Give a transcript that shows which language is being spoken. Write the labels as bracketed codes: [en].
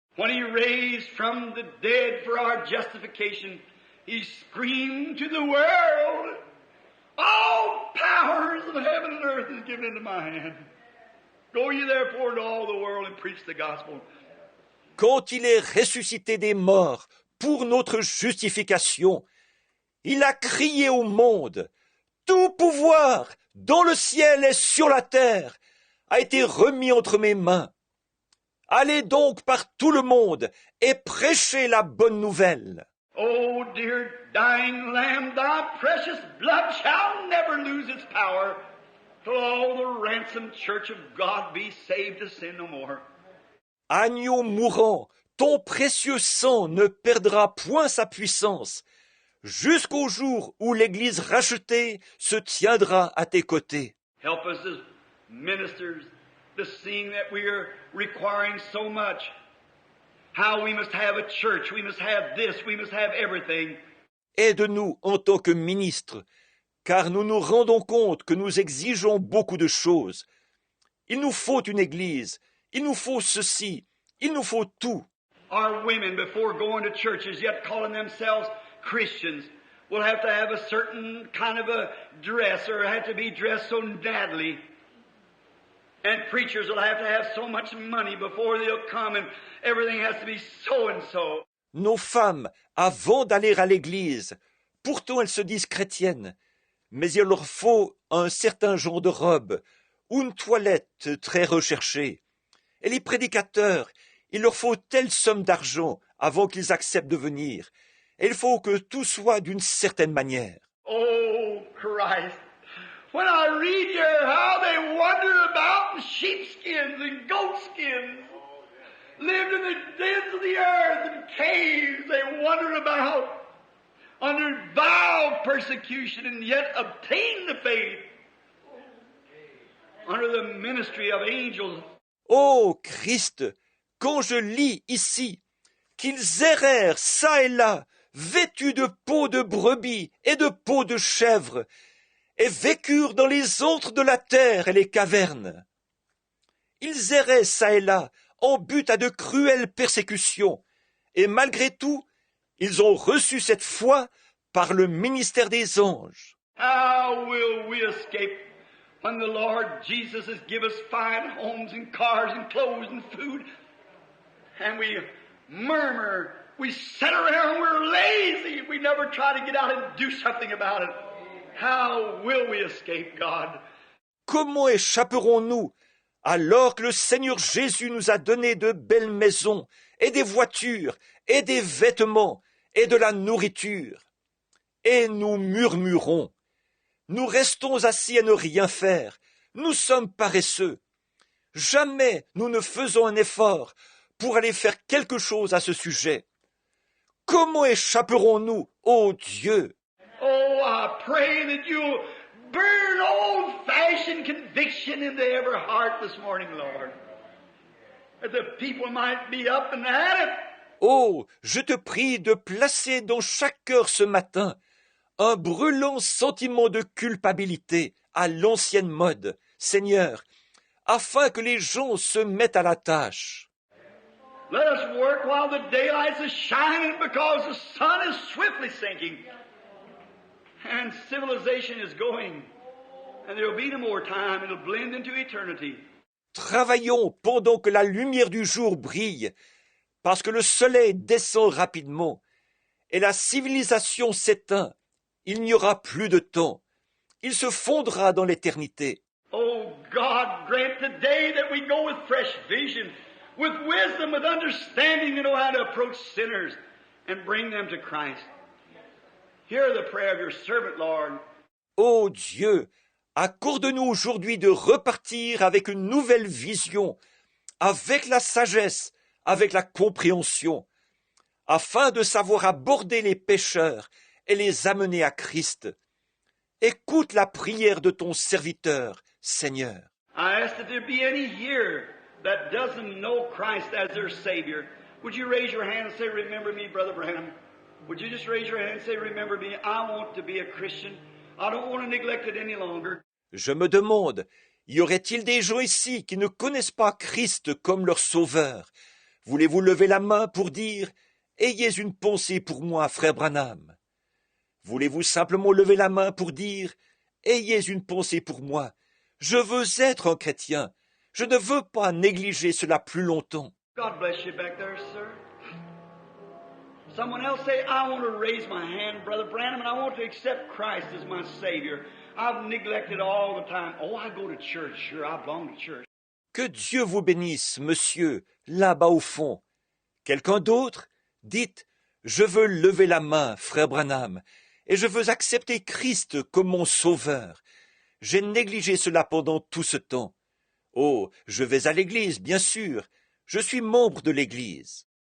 [en] When He raised from the dead for our justification, He screamed to the world, all powers of heaven and earth is given into my hand. Go ye therefore into all the world and preach the gospel. [fr] Quand il est ressuscité des morts pour notre justification, il a crié au monde, tout pouvoir dans le ciel et sur la terre a été remis entre mes mains. Allez donc par tout le monde et prêchez la bonne nouvelle. [en] Oh, dear dying Lamb, thy precious blood shall never lose its power till all the ransomed church of God be saved to sin no more. [fr] Agneau mourant, ton précieux sang ne perdra point sa puissance, jusqu'au jour où l'Église rachetée se tiendra à tes côtés. [en] Help us as ministers to seeing that we are requiring so much. How we must have a church, we must have this, we must have everything. [fr] Aide-nous en tant que ministres, car nous nous rendons compte que nous exigeons beaucoup de choses. Il nous faut une église, il nous faut ceci, il nous faut tout. [en] Our women, before going to churches, yet calling themselves Christians, will have to have a certain kind of a dress, or have to be dressed so nattily. And preachers will have to have so much money before they'll come, and everything has to be so and so. [fr] Nos femmes, avant d'aller à l'église, pourtant elles se disent chrétiennes, mais il leur faut un certain genre de robe, ou une toilette très recherchée. Et les prédicateurs, il leur faut telle somme d'argent avant qu'ils acceptent de venir. Et il faut que tout soit d'une certaine manière. [en] Oh, Christ! When I read here how they wander about in sheepskins and goatskins, lived in the dens of the earth and caves, they wandered about under vile persecution and yet obtained the faith under the ministry of angels. [fr] Ô Christ, quand je lis ici qu'ils errèrent çà et là, vêtus de peau de brebis et de peau de chèvre, et vécurent dans les antres de la terre et les cavernes. Ils erraient çà et là, en butte à de cruelles persécutions, et malgré tout, ils ont reçu cette foi par le ministère des anges. [en] How will we escape when the Lord Jesus has given us fine homes and cars and clothes and food, and we murmur, we sit around, we're lazy, we never try to get out and do something about it. How will we escape, God? [fr] Comment échapperons-nous alors que le Seigneur Jésus nous a donné de belles maisons et des voitures et des vêtements et de la nourriture? Et nous murmurons. Nous restons assis à ne rien faire. Nous sommes paresseux. Jamais nous ne faisons un effort pour aller faire quelque chose à ce sujet. Comment échapperons-nous, ô Dieu? [en] Oh, I pray that you'll burn old-fashioned conviction into every heart this morning, Lord. That the people might be up and at it. [fr] Oh, je te prie de placer dans chaque cœur ce matin un brûlant sentiment de culpabilité à l'ancienne mode, Seigneur, afin que les gens se mettent à la tâche. [en] Let us work while the daylight is shining, because the sun is swiftly sinking. And civilization is going. And there will be no more time. It'll blend into eternity. [fr] Travaillons pendant que la lumière du jour brille, parce que le soleil descend rapidement, et la civilisation s'éteint. Il n'y aura plus de temps. Il se fondra dans l'éternité. [en] Oh God, grant today that we go with fresh vision, with wisdom, with understanding to know how to approach sinners and bring them to Christ. Hear the prayer of your servant, Lord. [fr] Ô Dieu, accorde-nous aujourd'hui de repartir avec une nouvelle vision, avec la sagesse, avec la compréhension, afin de savoir aborder les pécheurs et les amener à Christ. Écoute la prière de ton serviteur, Seigneur. [en] I ask that there be any here that doesn't know Christ as their Savior. Would you raise your hand and say, remember me, Brother Branham? Would you just raise your hand and say, remember me? I want to be a Christian. I don't want to neglect it any longer. [fr] Je me demande, y aurait-il des gens ici qui ne connaissent pas Christ comme leur sauveur? Voulez-vous lever la main pour dire « Ayez une pensée pour moi, frère Branham » ? Voulez-vous simplement lever la main pour dire « Ayez une pensée pour moi, je veux être un chrétien, je ne veux pas négliger cela plus longtemps. » [en] God bless you back there, sir. Someone else say, I want to raise my hand, Brother Branham, and I want to accept Christ as my Savior. I've neglected all the time. Oh, I go to church. Sure, I belong to church. [fr] Que Dieu vous bénisse, monsieur, là-bas au fond. Quelqu'un d'autre? Dites, je veux lever la main, frère Branham, et je veux accepter Christ comme mon sauveur. J'ai négligé cela pendant tout ce temps. Oh, je vais à l'église, bien sûr. Je suis membre de l'église.